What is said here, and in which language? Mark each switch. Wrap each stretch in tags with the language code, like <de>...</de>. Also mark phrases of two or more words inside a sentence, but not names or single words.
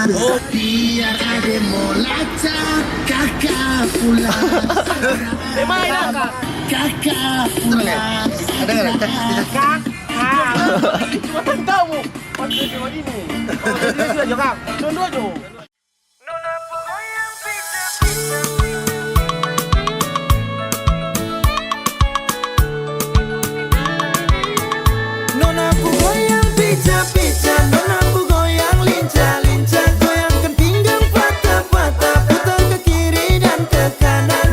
<id>Biar adik mau lacak, kakak pulang. Kakak pulang. Cuma tahu waktu di ini. Dua aja kak, dua aja. Nona ku goyang pica-pica, nona ku goyang lincah-lincah, goyangkan pinggang patah-patah, putar ke kiri dan ke kanan.</id>